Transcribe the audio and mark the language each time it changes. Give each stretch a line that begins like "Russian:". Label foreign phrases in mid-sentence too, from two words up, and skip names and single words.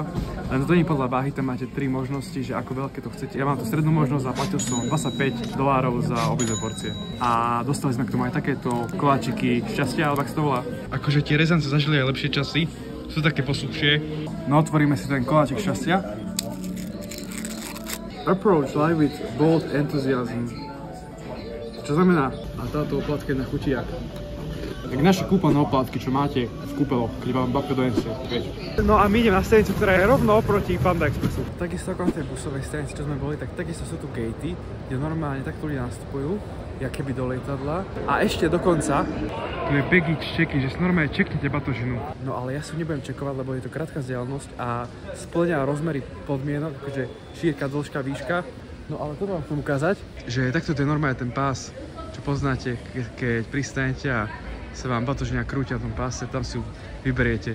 Slovak: Len to nie podľa váhy, tam máte 3 možnosti, že ako veľké to chcete. Ja mám tu strednú možnosť a platil som $25 za obidve porcie. A dostali sme k tomu aj takéto koláčiky šťastia, alebo ak to volá. Akože tie rezance zažili aj lepšie časy, sú také posúchšie. No otvoríme si ten koláčik šťastia.
English: Approach life with bold enthusiasm.
Slovak: Čo znamená? A táto oplatka je na chutiak. Tak naše kúpeľné oplatky, čo máte v kúpeľoch, keď vám babka donesie. No a my ideme na stanicu, ktorá je rovno oproti Panda Expressu. Takisto ako na tej busovej stanici, čo sme boli, tak takisto sú tu gatey, kde normálne takto ľudia nastupujú, jak keby do lietadla. A ešte dokonca tu je
English: baggage check-in,
Slovak: že si normálne čeknete batožinu. No ale ja si nebudem čekovať, lebo je to krátka vzdialenosť a splňa rozmery podmienok, akože šírka, dĺžka, výška. No ale to vám chcem ukázať, že takto to je normálne ten pás, čo poznáte, keď pristanete a sa vám batožňa krútia v tom páse, tam si ju vyberiete.